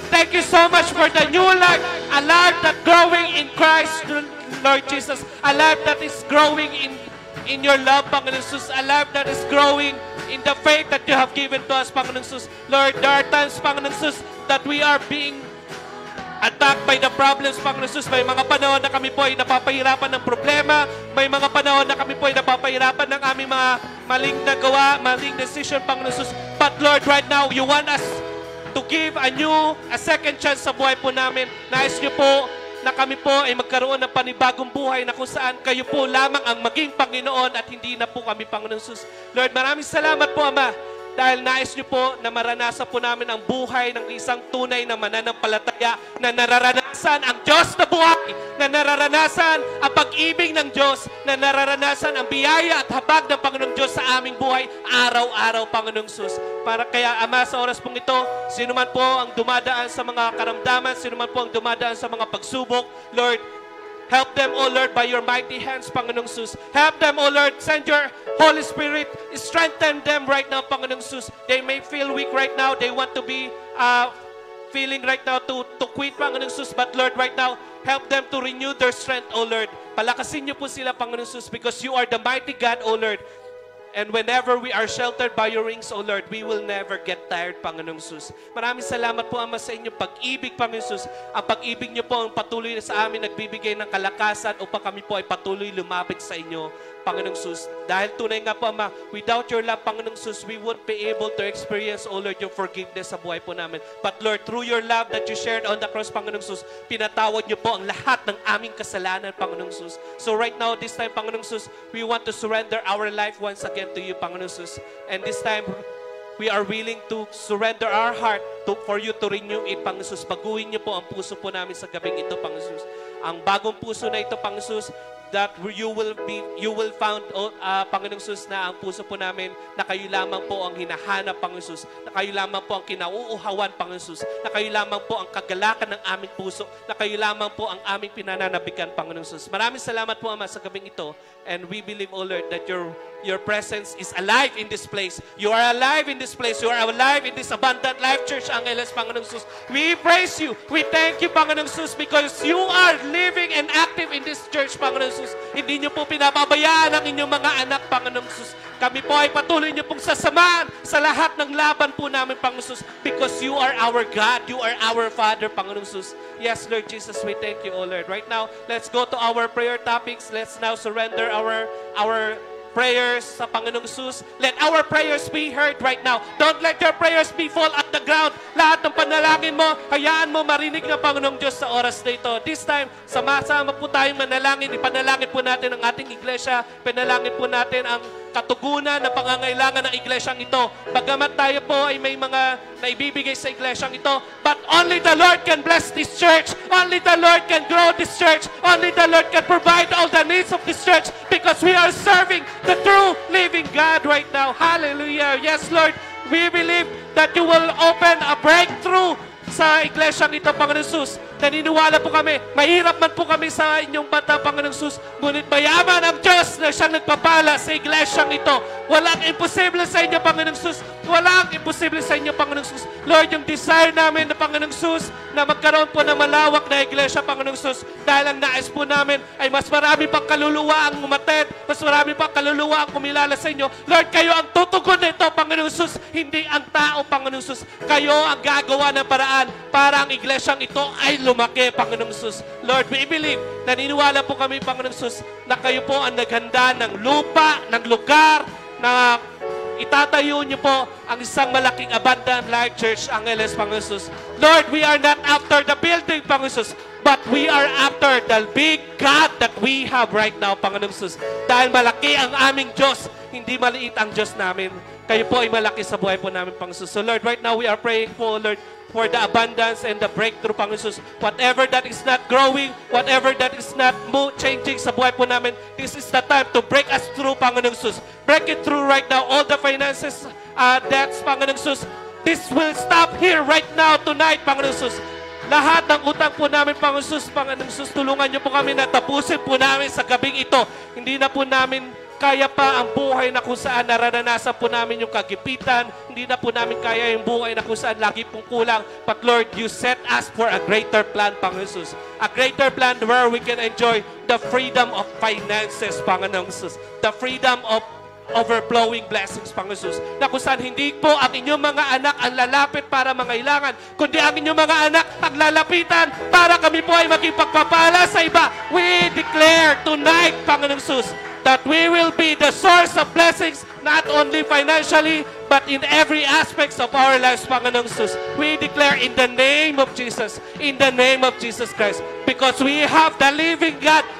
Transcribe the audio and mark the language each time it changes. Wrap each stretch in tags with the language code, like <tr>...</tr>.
<en>Thank you so much for the new life, a life that growing in Christ, Lord Jesus, a life that is growing in your love, Panginoon Jesus, a life that is growing in the faith that you have given to us, Panginoon Jesus. Lord, there are times, Panginoon Jesus, that we are being attacked by the problems, Panginoon Jesus.</en> <tl>May mga panahon na kami po ay napapahirapan ng problema. May mga panahon na kami po ay napapahirapan ng aming mga maling na gawa, maling decision, Panginoon Jesus.</tl> <en>But Lord, right now, you want us to give a second chance</en> <tl>sa buhay po namin. Nais niyo po na kami po ay magkaroon ng panibagong buhay na kung saan kayo po lamang ang maging Panginoon at hindi na po kami, Panginoon Jesus. Lord, maraming salamat po, Ama, dahil nais niyo po na maranasan po namin ang buhay ng isang tunay na mananampalataya na nararanasan ang Diyos na buhay, na nararanasan ang pag-ibig ng Diyos, na nararanasan ang biyaya at habag ng Panginoong Diyos sa aming buhay araw-araw, Panginoong Sus. Para kaya, Ama, sa oras pong ito, sino man po ang dumadaan sa mga karamdaman, sino man po ang dumadaan sa mga pagsubok, Lord,</tl> <en>help them, O Lord, by your mighty hands,</en> <tl>Panginoong Sus.</tl> <en>Help them, O Lord. Send your Holy Spirit. Strengthen them right now, Panginoong Sus. They may feel weak right now. They want to be feeling right now to quit, Panginoong Sus. But Lord, right now, help them to renew their strength, O Lord.</en> <tl>Palakasin niyo po sila,</tl> <en>Panginoong Sus, because you are the mighty God, O Lord. And whenever we are sheltered by your wings, O Lord, we will never get tired, Panginoong Sus.</en> <tl>Maraming salamat po, Ama, sa inyong pag-ibig, Panginoong Sus. Ang pag-ibig niyo po ang patuloy na sa amin nagbibigay ng kalakasan upang kami po ay patuloy lumapit sa inyo, Panginoong Sus. Dahil tunay nga po, Ama,</tl> <en>without your love, Panginoong Sus, we won't be able to experience, O Lord, your forgiveness</en> <tl>sa buhay po namin.</tl> <en>But Lord, through your love that you shared on the cross, Panginoong Sus,</en> <tl>pinatawad niyo po ang lahat ng aming kasalanan,</tl> <en>Panginoong Sus. So right now, this time, Panginoong Sus, we want to surrender our life once again to you, Panginoong Sus. And this time, we are willing to surrender our heart for you to renew it, Panginoong Sus.</en> <tl>Baguhin niyo po ang puso po namin sa gabing ito, Panginoong Sus. Ang bagong puso na ito, Panginoong Sus,</tl> <en>that you will found,</en> <tl>Panginoong Sus, na ang puso po namin na kayo lamang po ang hinahanap, Panginoong Sus, na kayo lamang po ang kinauuhawan, Panginoong Sus, na kayo lamang po ang kagalakan ng aming puso, na kayo lamang po ang aming pinananabikan, Panginoong Sus. Maraming salamat po, Ama, sa gabing ito,</tl> <en>and we believe, O Lord, that your presence is alive in this place. You are alive in this place. You are alive in this Abundant Life Church, Angeles, Panginoong Sus. We praise you. We thank you, Panginoong Sus, because you are living and active in this church, Panginoong Sus.</en> <tl>Hindi niyo po pinapabayaan ang inyong mga anak, Panginoong Sus. Kami po ay patuloy niyo pong sasamahan sa lahat ng laban po namin, Panginoong Sus,</tl> <en>because you are our God. You are our Father, Panginoong Sus. Yes, Lord Jesus, we thank you, O Lord. Right now, let's go to our prayer topics. Let's now surrender our prayers</en> <tl>sa Panginoong Jesus.</tl> <en>Let our prayers be heard right now. Don't let your prayers be fall at the ground.</en> <tl>Lahat ng panalangin mo, hayaan mo marinig ng Panginoong Diyos sa oras na ito.</tl> <en>This time,</en> <tl>sama-sama po tayong manalangin. Ipanalangin po natin ang ating iglesia. Panalangin po natin ang katugunan na pangangailangan ng iglesyang ito. Bagamat tayo po ay may mga naibibigay sa iglesyang ito,</tl> <en>but only the Lord can bless this church. Only the Lord can grow this church. Only the Lord can provide all the needs of this church because we are serving the true living God right now. Hallelujah. Yes, Lord. We believe that you will open a breakthrough</en> <tl>sa iglesyang ito,</tl> <en>Panginoong Jesus.</en> <tl>Naniniwala po kami, mahirap man po kami sa inyong bata, Panginoong Jesus, ngunit mayaman ang Diyos na siyang nagpapala sa iglesyang ito. Walang imposible sa inyo, Panginoong Jesus. Walang imposible sa inyo, Panginoong Jesus. Lord, yung desire namin na Panginoong Jesus, na magkaroon po ng malawak na iglesia, Panginoong Jesus, dahil ang nais po namin ay mas marami pang kaluluwa ang umatid, mas marami pang kaluluwa ang kumilala sa inyo. Lord, kayo ang tutugon nito, Panginoong Jesus, hindi ang tao, Panginoong Jesus. Kayo ang gagawa ng paraan para ang iglesyang ito ay lumaki, Panginoong Jesus. Lord,</tl> <en>we believe,</en> <tl>naniniwala po kami, Panginoong Jesus, na kayo po ang naghanda ng lupa, ng lugar, na itatayo niyo po ang isang malaking abundant life church, Angeles, Panginoong Jesus.</tl> <en>Lord, we are not after the building, Panginoong Jesus, but we are after the big God that we have right now, Panginoong Jesus.</en> <tl>Dahil malaki ang aming Diyos, hindi maliit ang Diyos namin. Kayo po ay malaki sa buhay po namin, Panginoong Jesus.</tl> <en>So Lord, right now we are praying po, Lord, for the abundance and the breakthrough, Panginoong Jesus. Whatever that is not growing, whatever that is not changing</en> <tl>sa buhay po namin,</tl> <en>this is the time to break us through, Panginoong Jesus. Break it through right now. All the finances, debts, Panginoong Jesus. This will stop here right now, tonight, Panginoong Jesus.</en> <tl>Lahat ng utang po namin, Panginoong Jesus, tulungan niyo po kami na tapusin po namin sa gabing ito. Hindi na po namin kaya pa ang buhay na kung saan naranasan po namin yung kagipitan. Hindi na po namin kaya yung buhay na kung saan lagi pong kulang.</tl> <en>But Lord, you set us for a greater plan,</en> <tl>Panginoon Jesus.</tl> <en>A greater plan where we can enjoy the freedom of finances, Panginoon Jesus. The freedom of overflowing blessings, Panginoon Jesus.</en> <tl>Na kung saan hindi po ang inyong mga anak ang lalapit para mangailangan, kundi ang inyong mga anak ang lalapitan para kami po ay maging pagpapala sa iba.</tl> <en>We declare tonight, Panginoon Jesus, that we will be the source of blessings, not only financially, but in every aspects of our lives, Panginoong Jesus. We declare in the name of Jesus, in the name of Jesus Christ, because we have the living God.</en>